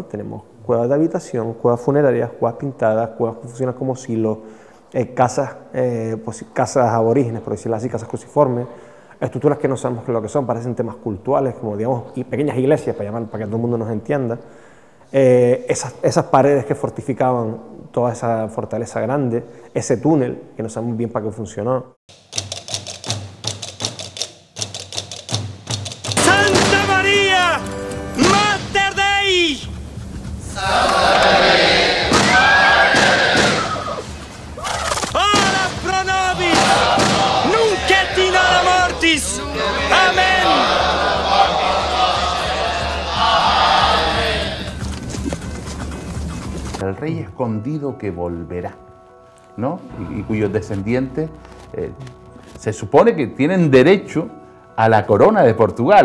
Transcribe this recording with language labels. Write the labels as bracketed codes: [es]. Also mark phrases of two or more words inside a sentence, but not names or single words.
[es] Tenemos cuevas de habitación, cuevas funerarias, cuevas pintadas, cuevas que funcionan como silos, casas, casas aborígenes, por decirlo así, casas cruciformes, estructuras que no sabemos lo que son, parecen temas cultuales, como digamos, pequeñas iglesias, para que todo el mundo nos entienda. Esas paredes que fortificaban toda esa fortaleza grande, ese túnel, que no sabemos bien para qué funcionó. ¡Santa María! [la] ¡Mater Dei! ¡Ora pro nobis! ¡Nunc et in hora mortis! [es] ¡Amén! El rey escondido que volverá, ¿no? Y cuyos descendientes se supone que tienen derecho a la corona de Portugal.